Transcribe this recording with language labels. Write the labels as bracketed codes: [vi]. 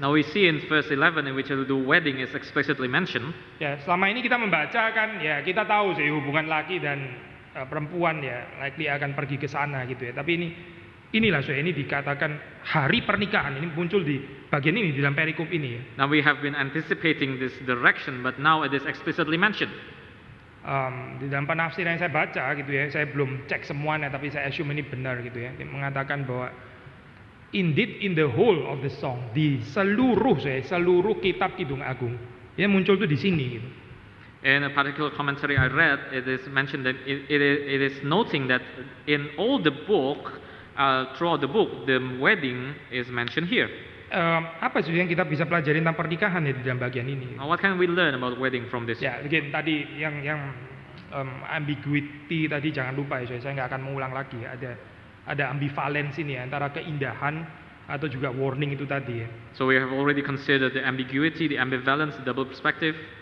[en] Now we see in verse 11 in which the wedding is explicitly mentioned. [id] Ya, selama ini kita membaca kan ya kita tahu sih hubungan laki dan perempuan ya likely akan pergi ke sana gitu ya. Tapi inilah ini dikatakan hari pernikahan, ini muncul di bagian ini di dalam perikop ini ya. [en] Now we have been anticipating this direction, but now it is explicitly mentioned. [id] Di dalam penafsiran yang saya baca gitu ya, saya belum cek semuanya tapi saya assume ini benar gitu ya. Dia mengatakan bahwa [en] indeed in the whole of the song, [id] di seluruh kitab Kidung Agung, ya muncul tuh di sini gitu. [en] In a particular commentary I read, it is mentioned that it is noting that in all the book, throughout the book, the wedding is mentioned here. [id] Apa sih yang kita bisa pelajari tentang pernikahan ya di dalam bagian ini? [en] What can we learn about wedding from this? [id] Ya, again tadi yang ambiguity tadi jangan lupa ya, saya nggak akan mengulang lagi. Ada ambivalensi nih antara keindahan atau juga warning itu tadi ya. [en] So we have already considered the ambiguity, the ambivalence, the double perspective.